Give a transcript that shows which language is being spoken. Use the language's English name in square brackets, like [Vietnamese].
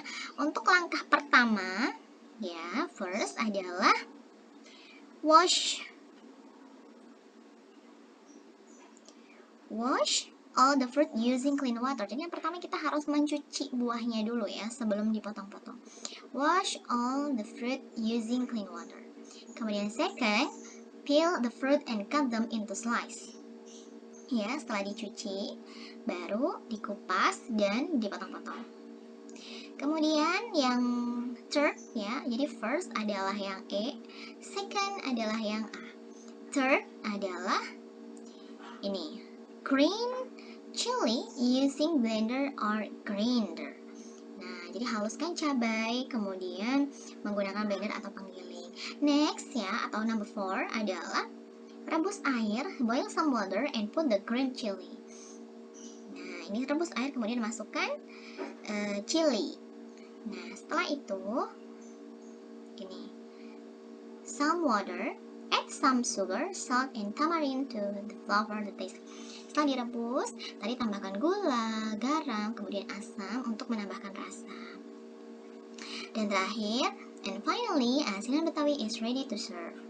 [Indonesian] Nah, untuk langkah pertama, ya, [English] first adalah wash all the fruit using clean water. [Indonesian] Jadi yang pertama kita harus mencuci buahnya dulu ya sebelum dipotong-potong. [English] Wash all the fruit using clean water. [Indonesian] Kemudian [English] second, peel the fruit and cut them into slice. [Indonesian] Ya, setelah dicuci baru dikupas dan dipotong-potong. Kemudian yang third ya, jadi first adalah yang E, second adalah yang A. Third adalah ini, [English] green chili using blender or grinder. [Indonesian] Nah, jadi haluskan cabai, kemudian menggunakan blender atau penggiling. [English] Next ya, [Indonesian] atau number 4 adalah rebus air, [English] boil some water and put the green chili. [Indonesian] Nah, ini rebus air kemudian masukkan chili. Nah, setelah itu ini [English] some water, add some sugar, salt, and tamarind to flavor the taste. [Indonesian] Setelah direbus, tadi tambahkan gula, garam, kemudian asam untuk menambahkan rasa. Dan terakhir, [English] and finally, asinan Betawi is ready to serve.